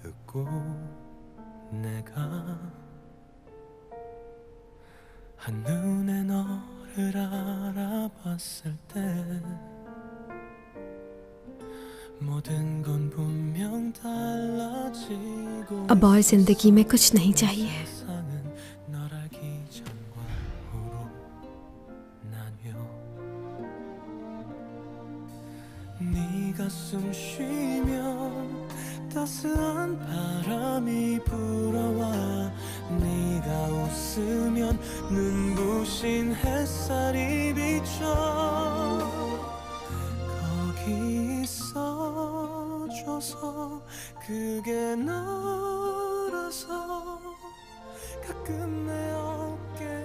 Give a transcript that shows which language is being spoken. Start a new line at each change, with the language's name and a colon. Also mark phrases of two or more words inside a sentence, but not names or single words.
Korean: 하고 내가 한눈에 너를 알아봤을 때 모든 건 분명 달라지고
Hindi: अब और जिंदगी में कुछ नहीं चाहिए.
Korean: 세상은 널 알기 전과 후로 나뉘어 네가 숨 쉬면 따스한 바람이 불어와 네가 웃으면 눈부신 햇살이 비쳐 거기 있어줘서 그게 너라서 가끔 내 어깨